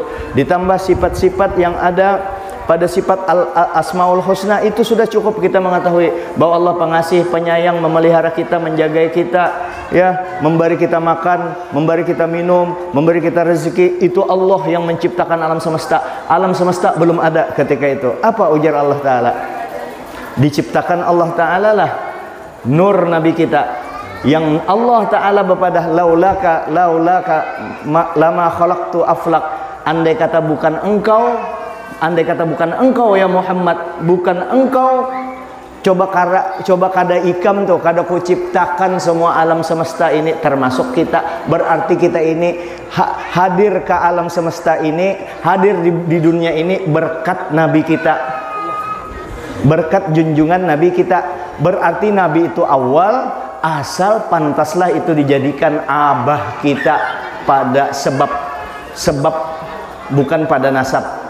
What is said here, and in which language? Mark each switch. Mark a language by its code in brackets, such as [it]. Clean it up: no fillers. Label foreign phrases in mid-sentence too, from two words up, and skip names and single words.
[id] Ditambah sifat-sifat yang ada pada sifat Asmaul Husna, itu sudah cukup kita mengetahui bahwa Allah pengasih, penyayang, memelihara kita, menjaga kita, ya, memberi kita makan, memberi kita minum, memberi kita rezeki. Itu Allah yang menciptakan alam semesta. Alam semesta belum ada ketika itu. [bjn] Apa ujar Allah Ta'ala? Diciptakan Allah Ta'ala lah nur Nabi kita, yang Allah Ta'ala bepadah [ar] laulaka lama khalaqtu aflak. [bjn] Andai kata bukan engkau ya Muhammad, bukan engkau, coba kada ikam tuh, kada ku ciptakan semua alam semesta ini, termasuk kita. [id] Berarti kita ini hadir ke alam semesta ini, hadir di dunia ini berkat Nabi kita, berkat junjungan Nabi kita. [bjn] Berarti Nabi itu awal, asal, pantaslah itu dijadikan abah kita pada sebab bukan pada nasab.